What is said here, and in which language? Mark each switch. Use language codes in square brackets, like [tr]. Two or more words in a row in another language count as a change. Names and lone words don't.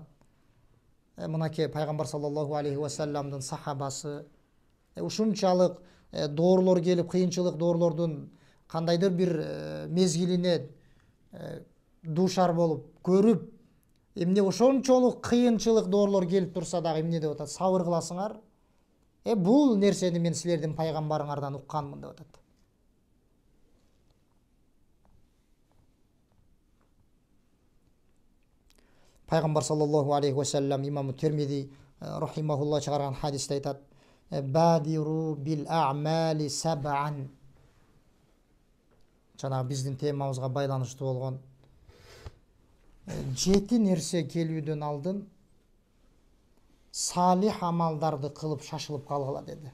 [ky] Мынаке пайгамбар [ar] صلى الله عليه وسلم [ky] сахабасы ушунчалык доорлор келип, кыйынчылык доорлордун кандайдыр бир мезгилине дуушар болуп, көрүп, Эмне ошончолук кыйынчылык доорлор келип турса дагы эмне деп атат? Сабыр кыласыңар. Бул нерсени мен силердин пайгамбарыңардан укканмын деп атат. Пайгамбар [ar] صلى الله عليه وسلم [ky] имам Термизи рахимахуллах чыгарган хадисте айтат: [ar] "بادروا بالأعمال سبعا". [ky] Жана биздин темабызга байланыштуу болгон 7 нерсе келүүдөн алдын салих амалдарды кылып шашылып калгыла деди.